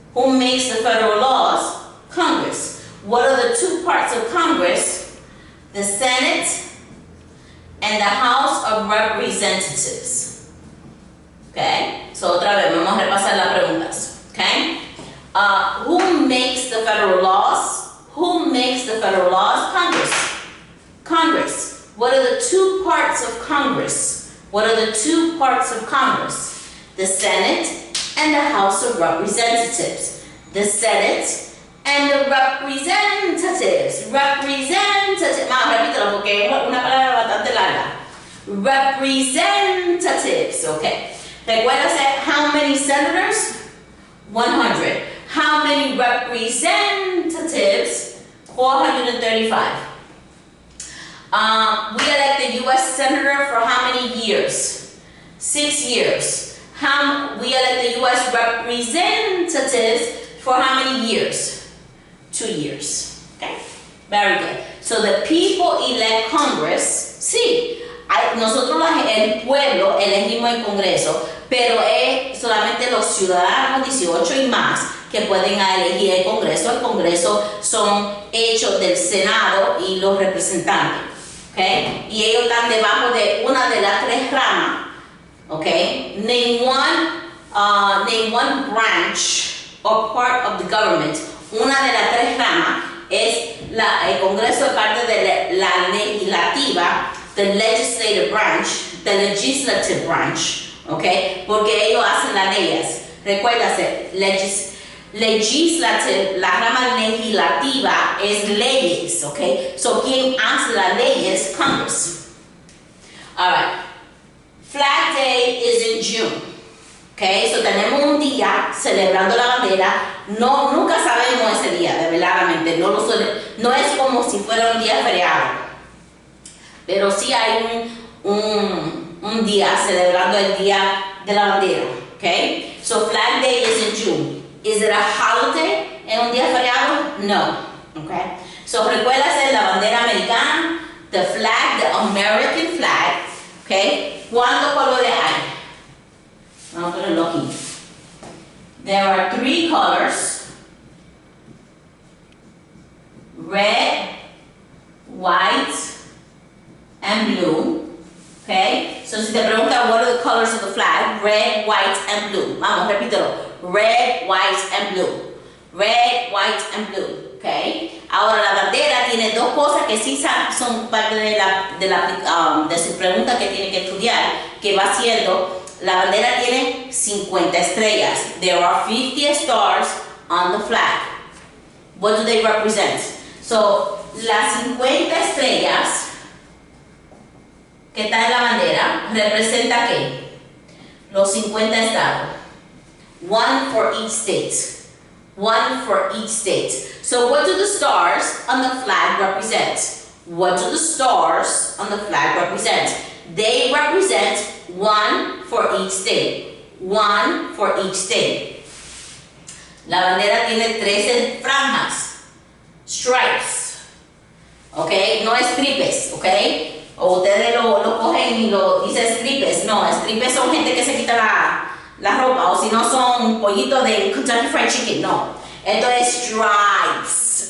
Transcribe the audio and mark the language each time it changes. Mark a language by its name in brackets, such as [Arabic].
[English] Who makes the federal laws? Congress. What are the two parts of Congress? The Senate and the House of Representatives. Okay? [Spanish] So otra vez, vamos a repasar las preguntas. [English] Okay? Who makes the federal laws? Who makes the federal laws? Congress. Congress. What are the two parts of Congress? What are the two parts of Congress? The Senate and the House of Representatives. The Senate and the Representatives. Representatives. [Spanish] Vamos, repítelo porque es una palabra bastante larga. [English] Representatives. Okay. Recuérdase, how many senators? 100. How many representatives? 435. We elect the U.S. Senator for how many years? 6 years. We elect the U.S. Representatives for how many years? 2 years. Okay? Very good. So the people elect Congress. [Spanish] Sí, nosotros el pueblo elegimos el Congreso, pero es solamente los ciudadanos 18 y más que pueden elegir el Congreso. El Congreso son hechos del Senado y los representantes. Okay? Y ellos están debajo de una de las tres ramas. [English] Okay? Name one branch or part of the government. [Spanish] Una de las tres ramas es el Congreso es parte de la legislativa, [English] the legislative branch, [Spanish] okay? Porque ellos hacen las leyes. Recuérdase, legislative, la rama legislativa es leyes, okay? So, ¿quién hace las leyes? [English] Congress. All right. Flag Day is in June. Okay, so [Spanish] tenemos un día celebrando la bandera. Nunca sabemos ese día, de verdaderamente. No es como si fuera un día feriado. Pero sí hay un día celebrando el día de la bandera. [English] Okay, so Flag Day is in June. Is it a holiday? [Spanish] ¿Es un día feriado? [English] No. Okay, so [Spanish] recuérdase la bandera americana, [English] the flag, the American flag. [Spanish] Okay, ¿cuántos colores hay? Vamos a ponerlo aquí. [English] There are 3 colors: red, white, and blue. Okay? So [Spanish] si te preguntan [English] what are the colors of the flag, red, white, and blue. [Spanish] Vamos, repítelo. [English] Red, white, and blue. Red, white, and blue. Okay? [Spanish] Ahora la bandera tiene dos cosas que sí son parte de su pregunta que tiene que estudiar, que va siendo. La bandera tiene 50 estrellas. [English] There are 50 stars on the flag. What do they represent? [Spanish] So, las 50 estrellas que están en la bandera representa ¿qué? Los 50 estados. [English] One for each state. One for each state. So, what do the stars on the flag represent? What do the stars on the flag represent? They represent one for each state. One for each state. [Spanish] La bandera tiene 13 franjas. [English] Stripes. ¿Ok? No stripes. ¿Ok? [Spanish] O ustedes lo cogen y lo dicen stripes. No, stripes son gente que se quita la ropa. O si no son pollitos de Kentucky Fried Chicken. No. Esto es stripes.